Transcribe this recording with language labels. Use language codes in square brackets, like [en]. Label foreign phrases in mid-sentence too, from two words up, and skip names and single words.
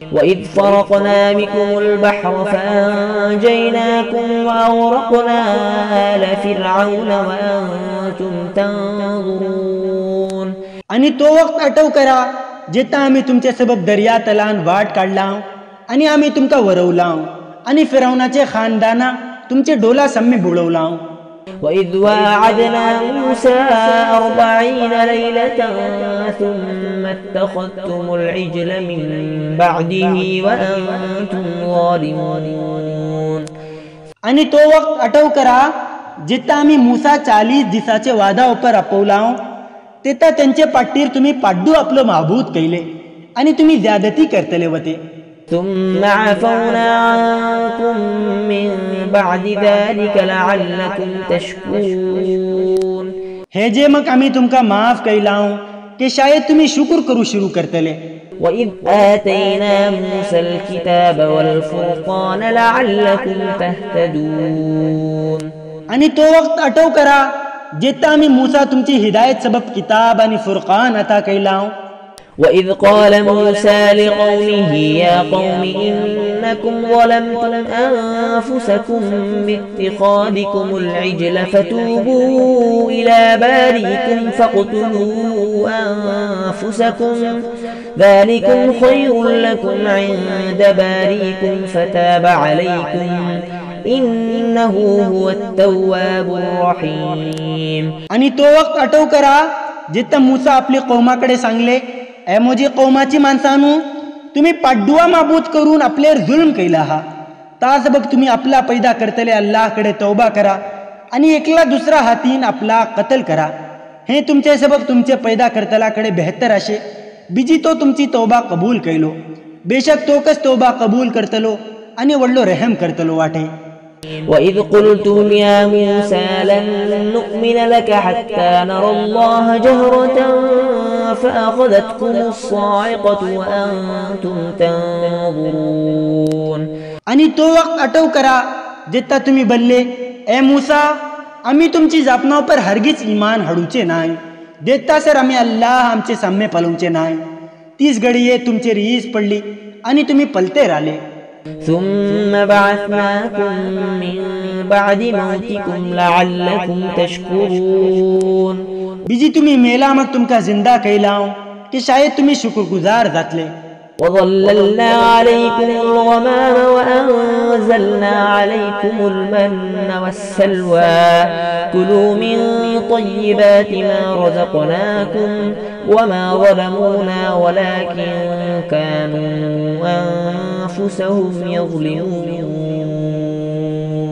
[ar] وإذ فرقنا بكم البحر فأنجيناكم وأغرقنا آل فرعون وأنتم تنظرون. [kok] आणि तो वक्त आठव करा जेता आम्ही तुमच्या सबब दर्या तलान वाट काढला आणि आम्ही तुमका वरवला आणि फिरौनाचे खानदाना तुमचे डोला सम्मे बुडवला. [ar] وإذ واعدنا موسى 40 ليلة ثم اتخذتم العجل من بعده وأنتم ظالمون. [kok] आणि तो वक्त आठव करा जेता आम्ही मूसा 40 दिसाचे वादा उपर अपवला तेता त्यांचे पाठीर तुम्ही पाड्डू आपलं माबूद कैले आणि तुम्ही ज्यादती करतले वते. [ar] ثم عفونا عنكم من بعد ذلك لعلكم تشكرون. [kok] हे जे मग आम्ही तुमका माफ कैला की शायद तुम्ही शुक्र करू शुरू करतले. [ar] وإذ آتينا موسى الكتاب والفرقان لعلكم تهتدون. [kok] आणि तो वक्त आठव करा जेता आम्ही मूसा तुमची हिदायत सबब किताब आणि फुरकान अता कैला. [ar] وإذ قال موسى لقومه يا قوم إنكم ظلمتم أنفسكم باتخاذكم العجل فتوبوا إلى بارئكم فاقتلوا أنفسكم ذلكم خير لكم عند بارئكم فتاب عليكم إنه هو التواب الرحيم. [kok] आणि तो वक्त आठव करा जेता मूसा आपल्या कौमाकडे सांगले ए मोजी कौमाची माणसानू तुम्ही पाड्डुआ माबूद करून आपल्यावर जुल्म कैला हा ता सबब तुम्ही आपला पैदा करतले अल्लाहकडे तौबा करा आणि एकला दुसरा हातीन आपला कत्ल करा. हे तुमचे सबब तुमचे पैदा करतलाकडे बेहतर असे बिजी तो तुमची तौबा कबूल कैलो. बेशक तो कस तौबा कबूल करतलो आणि वडलो रहम करतलो वाटे. [ar] وإذ قلتم يا موسى لن نؤمن لك حتى نرى الله جهرة فأخذتكم الصاعقة وأنتم تنظرون. [kok] आणि तो वक्त आठव करा जेता तुम्ही बल्ले ए मूसा आम्ही तुमची जापनाव पर हरगिज ईमान हडूचे नाही देता सर आम्ही अल्लाह आमचे साम्य पलवचे नाही. 30 घडीये तुमचे रीस पडली आणि तुम्ही पलते राहिले. [ar] ثم بعثناكم من بعد موتكم لعلكم تشكرون. [kok] बीजी तुम्ही मेला मग तुमका जिंदा कैला की शायद तुम्ही शुक्रगुजार जातले. [ar] وظللنا عليكم الغمام وأنزلنا عليكم المن والسلوى كلوا من طيبات ما رزقناكم وما ظلمونا ولكن كانوا أنفسهم يظلمون.